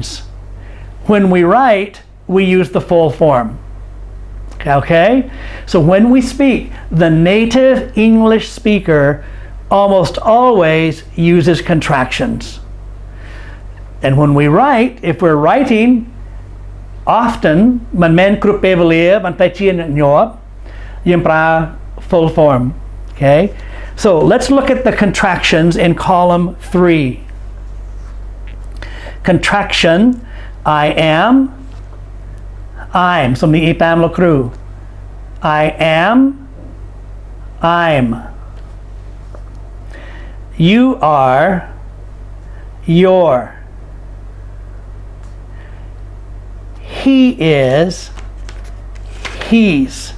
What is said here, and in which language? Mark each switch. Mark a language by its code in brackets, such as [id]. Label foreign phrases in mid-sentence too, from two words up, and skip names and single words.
[en] When we write, we use the full form. Okay? So when we speak, the native English speaker almost always uses contractions. And when we write, if we're writing, often [km] មិនមែនគ្រប់ពេលវេលាបានតែជាញឹកញាប់យើងប្រើ [en] full form. Okay? So let's look at the contractions in column 3. Contraction I am, I'm [km] សំនៀងអ៊ីតាមលោកគ្រូ [en] I am, I'm. You are, you're. He is, he's.